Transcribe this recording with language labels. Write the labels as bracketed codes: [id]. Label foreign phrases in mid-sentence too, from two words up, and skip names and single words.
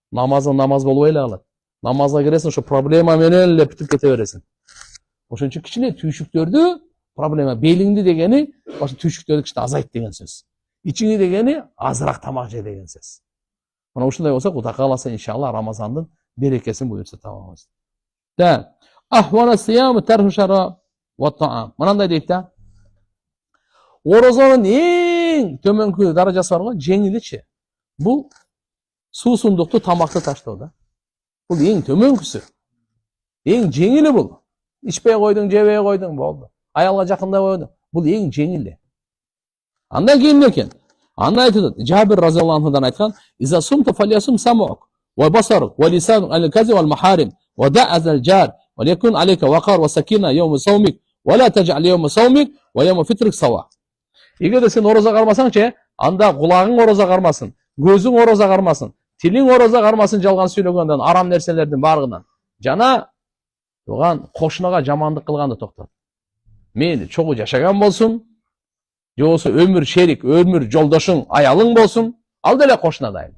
[ky] Намазың намаз болбой эле калат. Намазга киресиң, ошо проблема менен эле бүтүп кете бересиң. Ошон үчүн кичине түйшүктөрдү проблема белиңди дегени ошо түйшүктөрдү кичине азайт деген сөз. Ичиңди дегени азыраак тамак же деген сөз. Мына ушундай болсо [ar] Кудай кааласа иншалла [ky] Рамазандын берекесин буюрса табабыз. Да. [ar] أهون الصيام ترك الشراب والطعام. [ky] Мынандай дейт да. Орозонун эң төмөнкү даражасы бар го, жеңиличи. Бул суусундукту, тамакты таштоо да. Бул эң төмөнкүсү. Эң жеңили бул. Ичпей койдуң, жебей койдуң, болду. Аялга жакындабай койдуң. Бул эң жеңили. Андан кийин эмне экен? Анда айтылат, Жабир [ar] رضي الله عنه [ky] айткан, [ar] "إذا صمت فليصم سمعك، وبصرك، ولسانك الكذب والمحارم، ودع أذى الجار، وليكن عليك وقار وسكينة يوم صومك، ولا تجعل يوم صومك، ويوم فطرك سواء." [ky] Эгерде сен ороза кармасаңчы, анда кулагың ороза кармасын, көзүң ороза кармасын, тилиң ороза кармасын жалган сүйлөгөндөн, арам нерселердин баарыгынан. Жана туган кошунага жамандык кылганды токтот. Мейли чогуу жашаган болсун, же болбосо өмүр шерик, өмүр жолдошуң, аялың болсун, ал деле кошуна дайым.